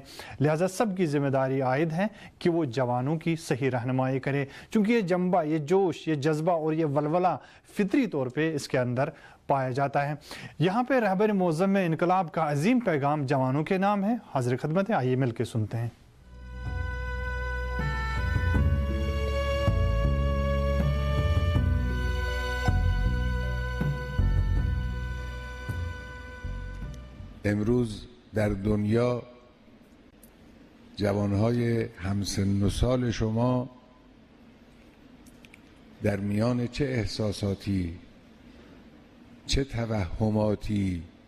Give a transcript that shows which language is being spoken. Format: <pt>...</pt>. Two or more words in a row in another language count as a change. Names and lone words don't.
<ur>لہذا سب کی ذمہ داری عائد ہے کہ وہ جوانوں کی صحیح رہنمائی کرے, چونکہ یہ جذبہ, یہ جوش, یہ جذبہ اور یہ ولولہ فطری طور پہ اس کے اندر پایا جاتا ہے. یہاں پہ رہبر معظم انقلاب کا عظیم پیغام جوانوں کے نام ہے. حاضر خدمت ہے, آئیے مل کے سنتے ہیں.</ur> <fa>امروز در دنیا جوانهای همسن و سال شما در میان چه احساساتی، چه توهماتی،</fa>